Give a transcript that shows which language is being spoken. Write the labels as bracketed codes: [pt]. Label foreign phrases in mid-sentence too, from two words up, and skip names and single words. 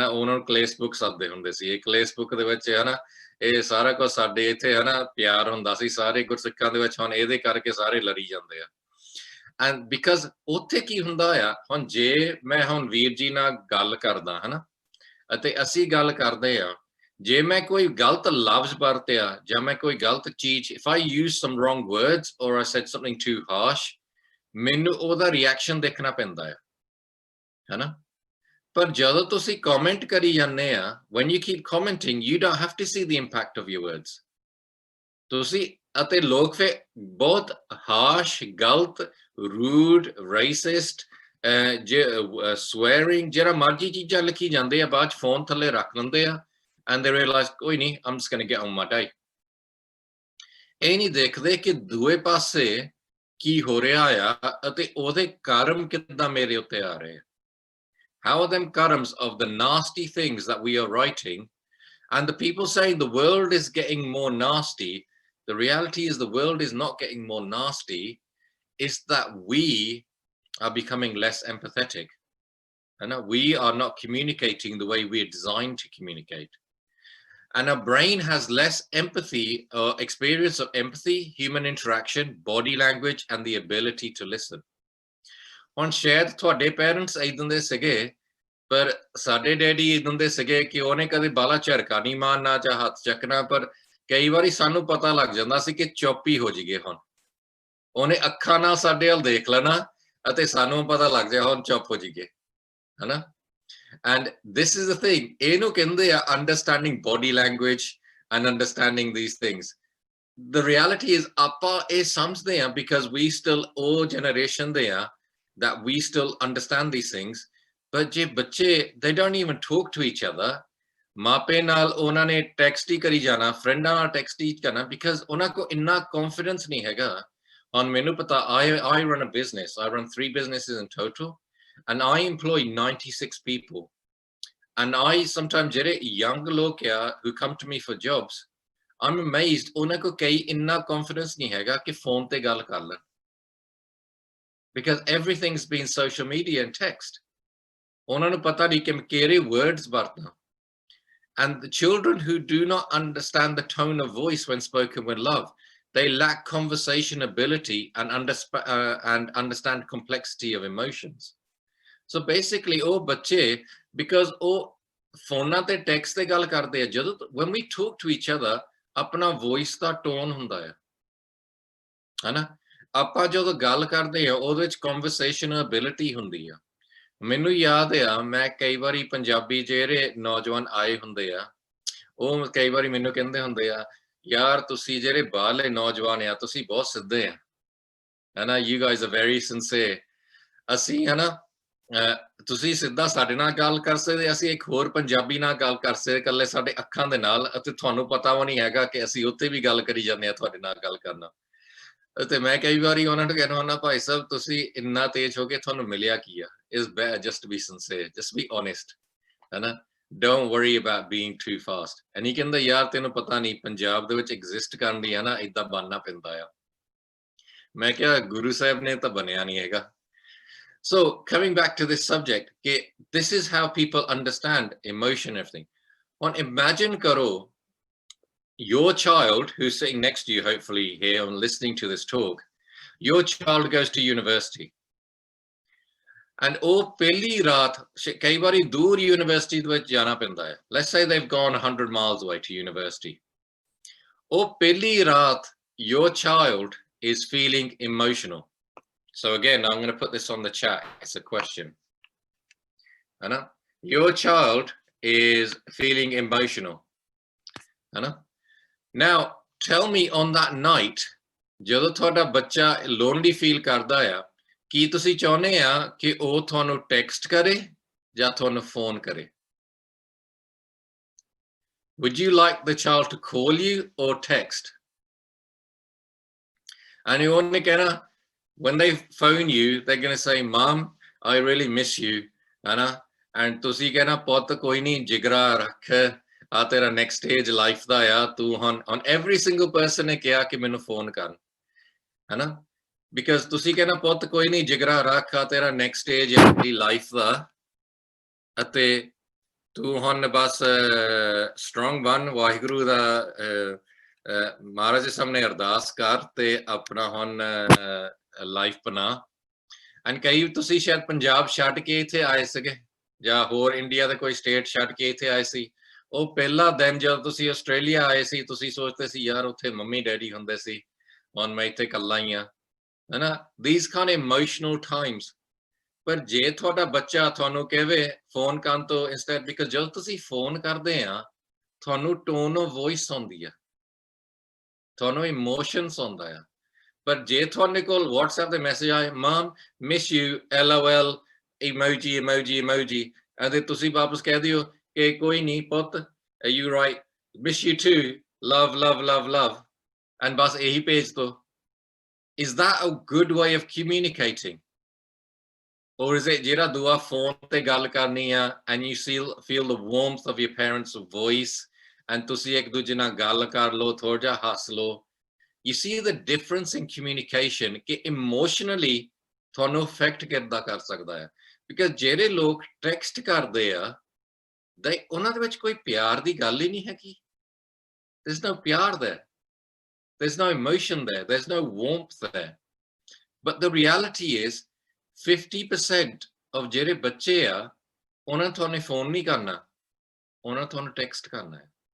[pa] ਉਹਨਾਂ ਨੂੰ ਕਲੇਸ਼ਬੁੱਕ ਸੱਦਦੇ ਹੁੰਦੇ ਸੀ, ਇਹ ਕਲੇਸ਼ਬੁੱਕ ਦੇ ਵਿੱਚ ਹਨਾ ਇਹ ਸਾਰਾ ਕੁਝ ਸਾਡੇ ਇੱਥੇ ਹਨਾ ਪਿਆਰ ਹੁੰਦਾ ਸੀ ਸਾਰੇ ਗੁਰਸਿੱਖਾਂ ਦੇ ਵਿੱਚ, ਹੁਣ ਇਹਦੇ ਕਰਕੇ ਸਾਰੇ ਲੜੀ ਜਾਂਦੇ ਆ. [en] And because [pa] ਉੱਥੇ ਕੀ ਹੁੰਦਾ ਆ, ਹੁਣ ਜੇ ਮੈਂ ਹੁਣ ਵੀਰ ਜੀ ਨਾਲ ਗੱਲ ਕਰਦਾ ਹਨਾ ਅਤੇ ਅਸੀਂ ਗੱਲ ਕਰਦੇ ਆ, ਜੇ ਮੈਂ ਕੋਈ ਗਲਤ ਲਫ਼ਜ਼ ਵਰਤਿਆ ਜਾਂ ਮੈਂ ਕੋਈ ਗਲਤ ਚੀਜ਼, [en] if I use some wrong words or I said something too harsh, [pa] ਮੈਨੂੰ ਉਹਦਾ ਰਿਐਕਸ਼ਨ ਦੇਖਣਾ ਪੈਂਦਾ ਹੈ, ਹੈਨਾ. ਪਰ ਜਦੋਂ ਤੁਸੀਂ ਕਮੈਂਟ ਕਰੀ ਜਾਂਦੇ ਆ, [en] when you keep commenting you don't have to see the impact of your words. [pa] ਤੁਸੀਂ ਅਤੇ ਲੋਕ ਫਿਰ ਬਹੁਤ ਹਾਰਸ਼, ਗਲਤ, ਰੂਡ, ਰੇਸਿਸਟ, swearing, ਜਿਹੜਾ ਮਰਜੀ ਚੀਜ਼ਾਂ ਲਿਖੀ ਜਾਂਦੇ ਆ, ਬਾਅਦ ਚ ਫੋਨ ਥੱਲੇ ਰੱਖ ਲੈਂਦੇ ਆ [en] and they realize [pa] ਕੋਈ ਨਹੀਂ, [en] I'm just going to get on my day. [pa] ਇਹ ਨਹੀਂ ਦੇਖਦੇ ਕਿ ਦੂਏ ਪਾਸੇ ਕੀ ਹੋ ਰਿਹਾ ਆ ਅਤੇ ਉਹਦੇ ਕਰਮ ਕਿੱਦਾਂ ਮੇਰੇ ਉੱਤੇ ਆ ਰਹੇ ਆ. [en] How are them karams of the nasty things that we are writing? And the people saying the world is getting more nasty, the reality is the world is not getting more nasty, it's that we are becoming less empathetic. And we are not communicating the way we're designed to communicate. And our brain has less empathy or experience of empathy, human interaction, body language, and the ability to listen. [pa] ਹੁਣ ਸ਼ਾਇਦ ਤੁਹਾਡੇ ਪੇਰੈਂਟਸ ਇਦਾਂ ਦੇ ਸੀਗੇ, ਪਰ ਸਾਡੇ ਡੈਡੀ ਇਦਾਂ ਦੇ ਸੀਗੇ ਕਿ ਉਹਨੇ ਕਦੇ ਬਾਲਾ ਝਰਕਾ ਨਹੀਂ ਮਾਰਨਾ ਜਾਂ ਹੱਥ ਚੱਕਣਾ, ਪਰ ਕਈ ਵਾਰੀ ਸਾਨੂੰ ਪਤਾ ਲੱਗ ਜਾਂਦਾ ਸੀ ਕਿ ਚੁੱਪ ਹੀ ਹੋ ਜਾਈਏ. ਹੁਣ ਉਹਨੇ ਅੱਖਾਂ ਨਾਲ ਸਾਡੇ ਵੱਲ ਦੇਖ ਲੈਣਾ ਅਤੇ ਸਾਨੂੰ ਪਤਾ ਲੱਗ ਜਾਏ ਹੁਣ ਚੁੱਪ ਹੋ ਜਾਈਏ, ਹਨਾ. [en] And this is the thing, [pa] ਇਹਨੂੰ ਕਹਿੰਦੇ ਆ [en] understanding body language and understanding these things. The reality is [pa] ਆਪਾਂ ਇਹ ਸਮਝਦੇ ਆ [en] because we still [pa] ਉਹ generation ਦੇ ਆ [en] that we still understand these things. [pa] But ਜੇ ਬੱਚੇ, [en] they don't even talk to each other. [pa] ਮਾਪੇ ਨਾਲ ਉਹਨਾਂ ਨੇ ਟੈਕਸਟ ਹੀ ਕਰੀ ਜਾਣਾ, ਫਰੈਂਡਾਂ ਨਾਲ ਟੈਕਸਟ ਹੀ ਕਰਨਾ because ਉਹਨਾਂ ਕੋ ਇੰਨਾ confidence ਨਹੀਂ ਹੈਗਾ. ਹੁਣ ਮੈਨੂੰ ਪਤਾ, [en] I run a business, I run 3 businesses in total. And I employ 96 people. And I sometimes [pa] ਜਿਹੜੇ young ਲੋਕ ਆ [en] who come to me for jobs, I'm amazed [pa] ਉਹਨਾਂ ਕੋ ਕਈ ਇੰਨਾ confidence ਨਹੀਂ ਹੈਗਾ ਕਿ ਫੋਨ ਤੇ ਗੱਲ ਕਰ ਲੈਣ [en] because everything's been social media and text. [pa] ਉਹਨਾਂ ਨੂੰ ਪਤਾ ਨਹੀਂ ਕਿ ਕਿਹੜੇ words ਵਰਤਣਾ. [en] And the children who do not understand the tone of voice when spoken with love, they lack conversation ability and understand complexity of emotions. So basically, [pa] ਉਹ ਬੱਚੇ, because ਉਹ phones ਤੇ text ਤੇ ਗੱਲ ਕਰਦੇ ਹੈ, ਜਦੋਂ [en] when we talk to each other, [pa] ਆਪਣਾ voice ਦਾ tone ਹੁੰਦਾ ਹੈ, ਹੈ ਨਾ? ਆਪਾਂ ਜਦੋਂ ਗੱਲ ਕਰਦੇ ਆ ਉਹਦੇ ਵਿੱਚ [en] conversational ability [pa] ਹੁੰਦੀ ਆ। ਮੈਨੂੰ ਯਾਦ ਆ ਮੈਂ ਕਈ ਵਾਰੀ ਪੰਜਾਬੀ ਜਿਹੜੇ ਨੌਜਵਾਨ ਆਏ ਹੁੰਦੇ ਆ, ਉਹ ਕਈ ਵਾਰੀ ਮੈਨੂੰ ਕਹਿੰਦੇ ਹੁੰਦੇ ਆ, ਯਾਰ ਤੁਸੀਂ ਜਿਹੜੇ ਬਾਹਰਲੇ ਨੌਜਵਾਨ ਆ ਤੁਸੀਂ ਬਹੁਤ ਸਿੱਧੇ ਆ, ਹੈ ਨਾ, [en] You guys are very sincere. [pa] ਅਸੀਂ ਹੈ ਨਾ, ਤੁਸੀਂ ਸਿੱਧਾ ਸਾਡੇ ਨਾਲ ਗੱਲ ਕਰ ਸਕਦੇ, ਅਸੀਂ ਇੱਕ ਹੋਰ ਪੰਜਾਬੀ ਨਾਲ ਗੱਲ ਕਰ ਸਕਦੇ ਇਕੱਲੇ ਸਾਡੇ ਅੱਖਾਂ ਦੇ ਨਾਲ, ਅਤੇ ਤੁਹਾਨੂੰ ਪਤਾ ਉਹ ਨਹੀਂ ਹੈਗਾ ਕਿ ਅਸੀਂ ਉੱਥੇ ਵੀ ਗੱਲ ਕਰੀ ਜਾਂਦੇ ਆ ਤੁਹਾਡੇ ਨਾਲ ਗੱਲ ਕਰਨਾ। ਤੇ ਮੈਂ ਕਈ ਵਾਰੀ ਉਹਨਾਂ ਨੂੰ ਕਹਿੰਦਾ ਹੁੰਦਾ, ਭਾਈ ਸਾਹਿਬ ਤੁਸੀਂ ਇੰਨਾ ਤੇਜ਼ ਹੋ ਕੇ ਤੁਹਾਨੂੰ ਮਿਲਿਆ ਕੀ ਆ? [en] It's better just to be sincere, just be honest, [pa] ਹੈ ਨਾ, [en] don't worry about being too fast। [pa] ਨਹੀਂ ਕਹਿੰਦਾ ਯਾਰ ਤੈਨੂੰ ਪਤਾ ਨਹੀਂ ਪੰਜਾਬ ਦੇ ਵਿੱਚ ਐਗਜ਼ਿਸਟ ਕਰਨ ਲਈ ਹੈ ਨਾ ਏਦਾਂ ਬਣਨਾ ਪੈਂਦਾ ਆ। ਮੈਂ ਕਿਹਾ ਗੁਰੂ ਸਾਹਿਬ ਨੇ ਤਾਂ ਬਣਿਆ ਨਹੀਂ ਹੈਗਾ। [en] So coming back to this subject, this is how people understand emotion, everything. [pa] ਹੁਣ imagine karo, [en] your child who's sitting next to you, hopefully here and listening to this talk, your child goes to university. [pa] And ਉਹ ਪਹਿਲੀ ਰਾਤ ਕਈ ਵਾਰੀ ਦੂਰ university ਦੇ ਵਿੱਚ ਜਾਣਾ ਪੈਂਦਾ ਹੈ. [en] Let's say they've gone 100 miles away to university. [pa] ਉਹ ਪਹਿਲੀ ਰਾਤ [en] your child is feeling emotional. So again, I'm going to put this on the chat. It's a question. Anna, your child is feeling emotional. Anna, now tell me on that night, [pa] ਜਦੋਂ ਤੁਹਾਡਾ ਬੱਚਾ ਲੋਨਲੀ ਫੀਲ ਕਰਦਾ ਆ, ਕੀ ਤੁਸੀਂ ਚਾਹੁੰਦੇ ਆ ਕਿ ਉਹ ਤੁਹਾਨੂੰ ਟੈਕਸਟ ਕਰੇ ਜਾਂ ਤੁਹਾਨੂੰ ਫੋਨ ਕਰੇ? [en] Would you like the child to call you or text? And you only ਕਹਿਣਾ, when they phone you, they're going to say, Mom, I really miss you, Anna. [pa] And ਤੁਸੀਂ ਕਹਿਣਾ, ਪੁੱਤ ਕੋਈ ਨਹੀਂ, ਜਿਗਰਾ ਰੱਖ, ਆ ਤੇਰਾ [en] next stage life [pa] ਦਾ ਆ, ਤੂੰ ਹੁਣ [en] every single person [pa] ਨੇ ਕਿਹਾ ਕਿ ਮੈਨੂੰ ਫੋਨ ਕਰ, ਹੈ ਨਾ, because ਤੁਸੀਂ ਕਹਿਣਾ ਪੁੱਤ ਕੋਈ ਨਹੀਂ, ਜਿਗਰਾ ਰੱਖ, ਆ ਤੇਰਾ [en] next stage [pa] ਹੈ ਤੇਰੀ life ਦਾ, ਅਤੇ ਤੂੰ ਹੁਣ ਬਸ strong ਬਣ, ਵਾਹਿਗੁਰੂ ਦਾ ਮਹਾਰਾਜ ਦੇ ਸਾਹਮਣੇ ਅਰਦਾਸ ਕਰ ਤੇ ਆਪਣਾ ਹੁਣ ਲਾਈਫ ਬਣਾ। ਐਂਡ ਕਈ ਤੁਸੀਂ ਸ਼ਾਇਦ ਪੰਜਾਬ ਛੱਡ ਕੇ ਇੱਥੇ ਆਏ ਸੀਗੇ ਜਾਂ ਹੋਰ ਇੰਡੀਆ ਦੇ ਕੋਈ ਸਟੇਟ ਛੱਡ ਕੇ ਇੱਥੇ ਆਏ ਸੀ, ਉਹ ਪਹਿਲਾ ਦਿਨ ਜਦੋਂ ਤੁਸੀਂ ਆਸਟ੍ਰੇਲੀਆ ਆਏ ਸੀ ਤੁਸੀਂ ਸੋਚਦੇ ਸੀ ਯਾਰ ਉੱਥੇ ਮੰਮੀ ਡੈਡੀ ਹੁੰਦੇ ਸੀ, ਹੁਣ ਮੈਂ ਇੱਥੇ ਇਕੱਲਾ ਹੀ ਆ, ਹੈ ਨਾ, [en] these kind of emotional times। [pa] ਪਰ ਜੇ ਤੁਹਾਡਾ ਬੱਚਾ ਤੁਹਾਨੂੰ ਕਹੇ ਫੋਨ ਕਰਨ ਤੋਂ [en] instead, because [pa] ਜਦੋਂ ਤੁਸੀਂ ਫੋਨ ਕਰਦੇ ਆ ਤੁਹਾਨੂੰ [en] tone of voice [pa] ਆਉਂਦੀ ਆ, ਤੁਹਾਨੂੰ ਇਮੋਸ਼ਨਸ ਆਉਂਦਾ ਆ। ਪਰ ਜੇ ਤੁਹਾਡੇ ਕੋਲ WhatsApp ਤੇ ਮੈਸੇਜ ਆਏ, [en] Mum miss you, [pa] LOL, ਇਮੋਜੀ ਇਮੋਜੀ ਇਮੋਜੀ, ਅਤੇ ਤੁਸੀਂ ਵਾਪਸ ਕਹਿ ਦਿਓ ਕਿ ਕੋਈ ਨਹੀਂ ਪੁੱਤ, [en] you right, miss you too, love love love love, and [pa] ਬਸ ਇਹੀ ਭੇਜ ਦੋ। [en] Is that a good way of communicating? Or is it [pa] ਜਿਹੜਾ ਦੂਆ ਫੋਨ ਤੇ ਗੱਲ ਕਰਨੀ ਆ [en] and you feel the warmth of your parents' voice and [pa] ਤੁਸੀਂ ਇੱਕ ਦੂਜੇ ਨਾਲ ਗੱਲ ਕਰ ਲਓ, ਥੋੜਾ ਜਿਹਾ ਹੱਸ ਲਓ। [en] You see the difference in communication [pa] ਕਿ emotionally ਤੁਹਾਨੂੰ affect ਕਿੱਦਾਂ ਕਰ ਸਕਦਾ ਹੈ। Because ਜਿਹੜੇ ਲੋਕ ਟੈਕਸਟ ਕਰਦੇ ਆ, ਉਹਨਾਂ ਦੇ ਵਿੱਚ ਕੋਈ ਪਿਆਰ ਦੀ ਗੱਲ ਹੀ ਨਹੀਂ ਹੈਗੀ। [en] There's no ਪਿਆਰ there. There's no emotion there. There's no warmth there. But the reality is [pa] 50% of ਜਿਹੜੇ ਬੱਚੇ ਆ, ਉਹਨਾਂ ਤੁਹਾਨੂੰ ਫੋਨ ਨਹੀਂ ਕਰਨਾ, ਉਹਨਾਂ ਤੁਹਾਨੂੰ ਟੈਕਸਟ ਕਰਨਾ ਹੈ।